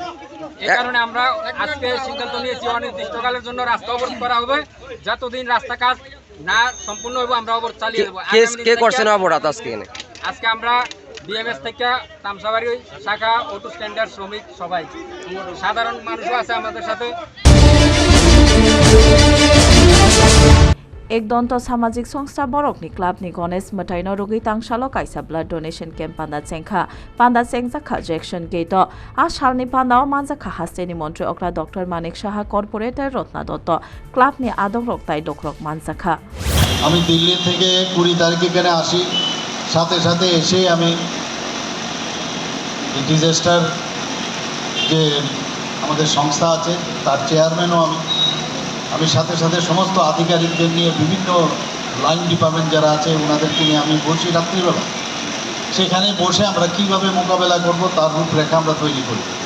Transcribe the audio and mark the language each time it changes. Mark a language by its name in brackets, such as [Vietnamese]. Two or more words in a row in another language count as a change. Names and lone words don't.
[Bangla] এই কারণে আমরা আজকে সিদ্ধান্ত নিয়েছি অনির্দিষ্টকালের জন্য রাস্তা অবরোধ করা হবে, যতদিন রাস্তা কাজ না সম্পূর্ণ হবে আমরা অবরোধ চালিয়ে দেবো। আজকে আমরা বিএমএস থেকে তামসাবাড়ি শাখা [English] auto standard [Bangla] শ্রমিক সবাই, সাধারণ মানুষও আছে আমাদের সাথে। [Kok Borok] एक दन्त सामाजिक संस्था बरकनि क्लाबनि गणेश मथाइनो रुगै तांसालो काइसा [English] blood donation camp [Kok Borok] पान्दा चेंगजाखा जेक्सन गेट आ सालनि पान्दाव मानजाखा हास्टेनि मन्त्री अक्रा डक्टर मानिक साहा कॉर्पोरेटर रत्ना दत्त क्लाबनि आदम रक्ताय डक्रक मानजाखा। [Bangla] আমি দিল্লি থেকে 20 তারিখে এখানে আসি, সাথে এসে আমি ডিজাস্টার যে আমাদের সংস্থা আছে তার চেয়ারম্যানও আমি সাথে সমস্ত আধিকারিকদের নিয়ে বিভিন্ন [English] line department [Bangla] যারা আছে ওনাদেরকে নিয়ে আমি বসি রাত্রিবেলা, সেখানে বসে আমরা কিভাবে মোকাবেলা করব তার রূপরেখা আমরা তৈরি করি।